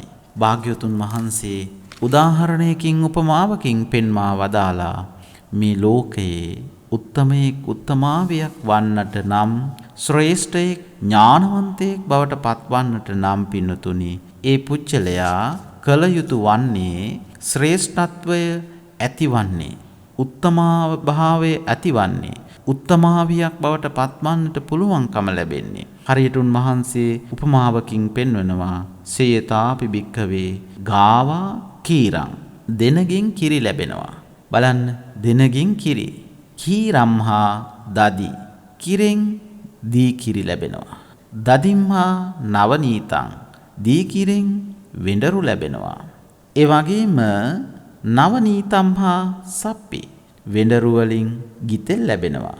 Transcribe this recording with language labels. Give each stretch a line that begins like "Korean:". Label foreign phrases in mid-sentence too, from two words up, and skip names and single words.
Sinhala: භාග්‍යවතුන් වහන්සේ උදාහරණයකින්, උපමාවකින් පෙන්වා වදාලා මේ ලෝකයේ උත්තමයෙක්, උත්තමාවියක් වන්නට නම්, ශ්‍රේෂ්ඨයෙක්, ඥානවන්තයෙක් බවට පත්වන්නට නම් පින්නතුනි, ඒ පුච්චලයා කළ යුතු වන්නේ ශ්‍රේෂ්ඨත්වය ඇතිවන්නේ, උත්තමාව භාවය ඇතිවන්නේ, උත්තමාවියක් බවට පත්වන්නට පුළුවන්කම ලැබෙන්නේ. හරියට උන්වහන්සේ උපමාවකින් පෙන්වනවා,
Pali: සේයතාපි භික්ඛවේ ගාවා කීරං,
Sinhala: දෙනගෙන් කිරි ලැබෙනවා. බලන්න, දෙනගෙන් කිරි,
Pali: කීරම්හා දදි,
Sinhala: කිරෙන් දී කිරි ලැබෙනවා.
Pali: දදිම්හා නවනීතං,
Sinhala: දී කිරෙන් වෙඬරු ලැබෙනවා. ඒ වගේම
Pali: නවනීතම්හා සප්පි,
Sinhala: වෙඬරු වලින් ගිතෙල් ලැබෙනවා.